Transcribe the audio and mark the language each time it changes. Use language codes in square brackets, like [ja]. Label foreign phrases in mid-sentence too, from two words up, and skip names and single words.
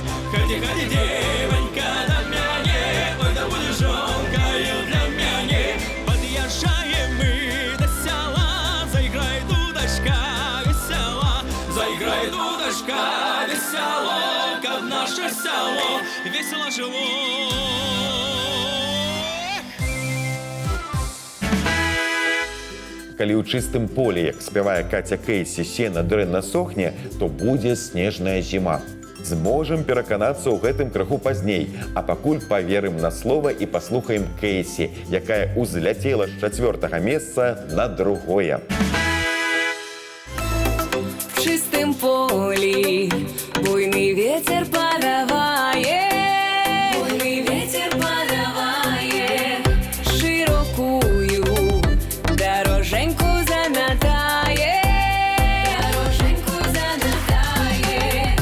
[ru] Ходи, ходи, девонька, до мяне, ой, да будешь жонкою для мяне. Подъезжаем мы до села, заиграй, дудочка, весела, заиграй, дудочка, весело, как наше село, весело жило. [be] Калі ў чыстым полі, як спявае Каця Кейсі, сена дрэнна сохне, то будзе снежная зіма. Зможам пераканацца ў гэтым крыху пазней, а пакуль паверым на слова і паслухаем Кейсі, якая ўзляцела з 4-го месца на 2-е. [ru] В чистом поле буйный ветер подавает, буйный ветер подавает, широкую дороженьку заметает, дороженьку заметает.